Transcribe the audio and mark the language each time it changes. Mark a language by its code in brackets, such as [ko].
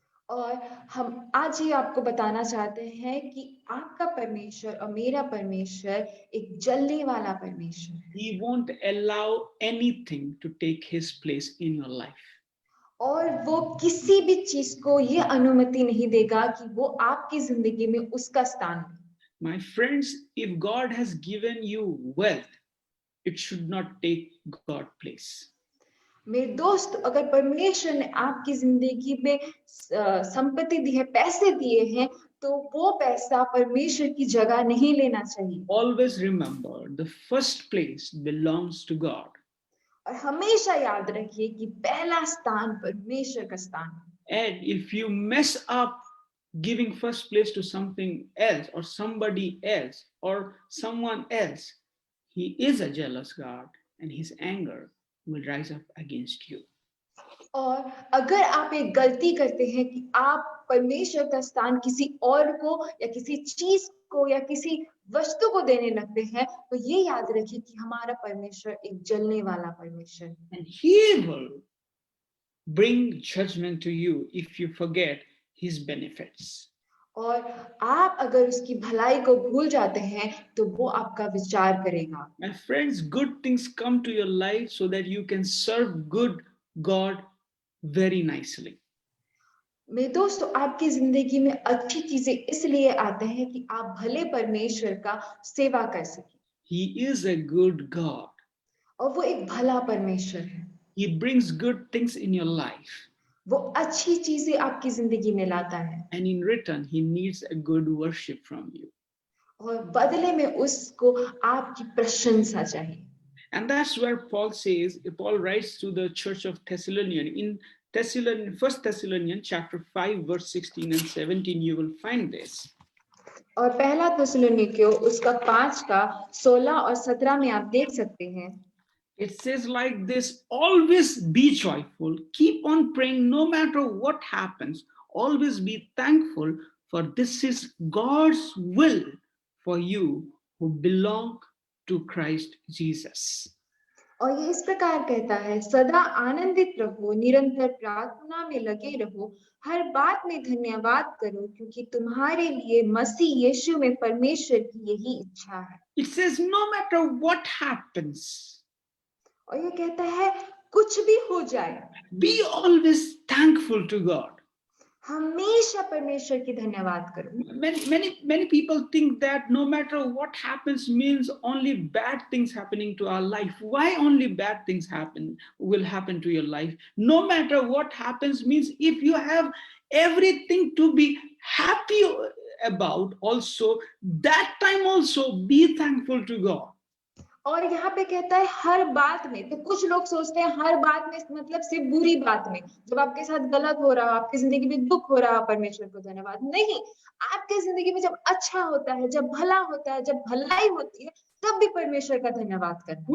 [hi] और हम आज ये आपको बताना चाहते हैं कि आपका परमेश्वर और मेरा परमेश्वर एक जलने वाला परमेश्वर है। [en] He won't allow anything to take his place in your life. [hi] और वो किसी भी चीज को ये अनुमति नहीं देगा कि वो आपकी जिंदगी में उसका स्थान ले। [en] My friends, if God has given you wealth, it should not take God's place. [hi] मेरे दोस्त, अगर परमेश्वर ने आपकी जिंदगी में संपत्ति दी है, पैसे दिए हैं, तो वो पैसा परमेश्वर की जगह नहीं लेना चाहिए। [en] Always remember, the first place belongs to God. [hi] और हमेशा याद रखिए कि पहला स्थान परमेश्वर का स्थान है। [en] And if you mess up giving first place to something else or somebody else or someone else, He is a jealous God, and his anger will rise up against you. [hi] और अगर आप एक गलती करते हैं कि आप परमेश्वर का स्थान किसी और को या किसी चीज को या किसी वस्तु को देने लगते हैं, तो ये याद रखिए कि हमारा परमेश्वर एक जलने वाला परमेश्वर है। [en] And he will bring judgment to you if you forget his benefits. [hi] और आप अगर उसकी भलाई को भूल जाते हैं तो वो आपका विचार करेगा। [en] My friends, good things come to your life so that you can serve good God very nicely. [hi] मेरे दोस्तों, आपकी जिंदगी में अच्छी चीजें इसलिए आते हैं कि आप भले परमेश्वर का सेवा कर सकें। [en] He is a good God. [hi] और वो एक भला परमेश्वर है। [en] He brings good things in your life. [hi] वो अच्छी चीजें आपकी जिंदगी में लाता है। [en] And in return, he needs a good worship from you. [hi] और बदले में उसको आपकी प्रशंसा चाहिए। [en] And that's where Paul writes to the church of Thessalonians. In 1 Thessalonians chapter 5, verse 16 and 17, you will find this. [hi] और पहला थिस्सलुनीकियों उसका 5 का 16 और 17 में आप देख सकते हैं। [en] It says like this, always be joyful, keep on praying no matter what happens, always be thankful, for this is God's will for you who belong to Christ Jesus. [hi] और ये इस प्रकार कहता है, सदा आनंदित रहो, निरंतर प्रार्थना में लगे रहो, हर बात में धन्यवाद करो, क्योंकि तुम्हारे लिए मसीह यीशु में परमेश्वर की यही इच्छा है। [en] It says no matter what happens, [hi] और ये कहता है कुछ भी हो जाए, [en] be always thankful to God. [hi] हमेशा परमेश्वर की धन्यवाद करो। [en] Many people think that no matter what happens means only bad things happening to our life. Why only bad things will happen to your life? No matter what happens means if you have everything to be happy about, also that time also be thankful to God. [hi] और यहाँ पे कहता है हर बात में, तो कुछ लोग सोचते हैं हर बात में मतलब सिर्फ बुरी बात में, जब आपके साथ गलत हो रहा, आपकी जिंदगी में दुख हो रहा, परमेश्वर को धन्यवाद। नहीं, आपकी जिंदगी में जब अच्छा होता है, जब भला होता है, जब भलाई होती है, तब भी परमेश्वर का धन्यवाद करना।